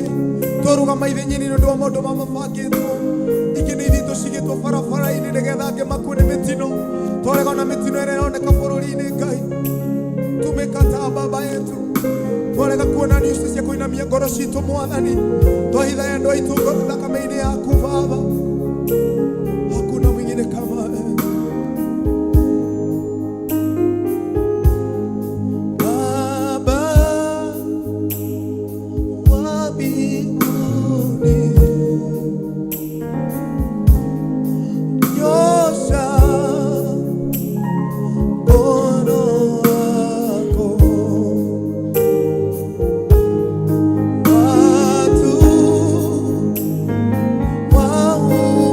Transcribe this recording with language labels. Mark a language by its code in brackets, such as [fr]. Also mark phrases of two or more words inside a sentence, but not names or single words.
[ki] Twarũgama ithenya-inĩ nĩ ũndũ wa maũndũ mabangĩtwo. Ingĩ nĩ ithuĩ tũcigĩtwo barabara-inĩ nĩgetha angĩ makue nĩ mĩtino. Twarega na mĩtino ĩrĩa ĩroneka bũrũri-inĩ Ngai, [sw] tumekataa Baba yetu. [ki] Twarega kuona niusi cia kuinamia ngoro citũ Mwathani, twahitha andũ aitũ thakame-inĩ yaku Baba. [sw] Hakuna mwingine kama wewe Baba wa mbinguni. Nyosha mkono wako, watu